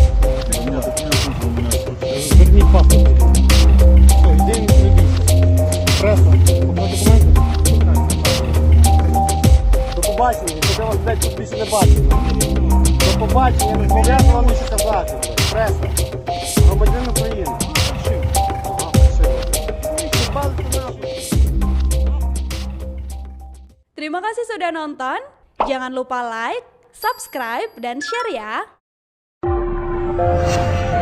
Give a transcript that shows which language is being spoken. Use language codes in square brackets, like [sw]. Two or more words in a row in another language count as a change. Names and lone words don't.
[uk] Верніть паспорт. Все, йди, не бійся. Преса. Показати документи? До побачення, щоб я вас, блядь, тут більше не бачив. До побачення, не зобов'язано вам нічого казати. Преса. Громадянин України. [id] Terima kasih sudah nonton. Jangan lupa like, subscribe, dan share ya.